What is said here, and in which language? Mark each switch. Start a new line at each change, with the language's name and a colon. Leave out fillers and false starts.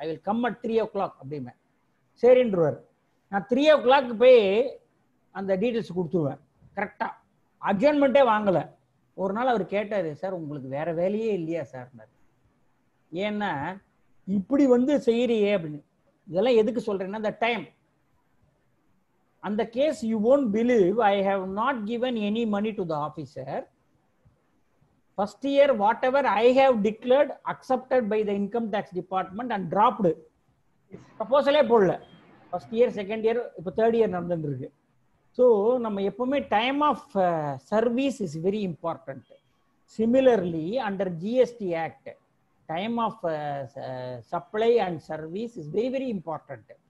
English: I will come at 3 o'clock
Tamil: அப்படிமே. சரின்றுவார். நான் 3 o'clock போய் அந்த டீட்டெயில்ஸ் கொடுத்துருவேன் கரெக்டா. அட்ஜாயின்மெண்ட்டே வாங்கல. ஒரு நாள் அவர் கேட்டாரு, சார் உங்களுக்கு வேற வேலையே இல்லையா சார்? ஏன்னா இப்படி செய்யறியே அப்படின்னு. இதெல்லாம் எதுக்கு சொல்றேன்னா, the time. அந்த case
English: you won't believe, I have not given any money to the officer. First year whatever I have declared accepted by the income tax department and dropped.
Tamil: ப்ரொபோசலே போடல. ஃபர்ஸ்ட் இயர், செகண்ட் இயர், இப்போ third year நடந்துட்டு இருக்கு. So நம்ம எப்பவுமே
English: Time of service is very important. Similarly under GST act time of supply and service is very very important.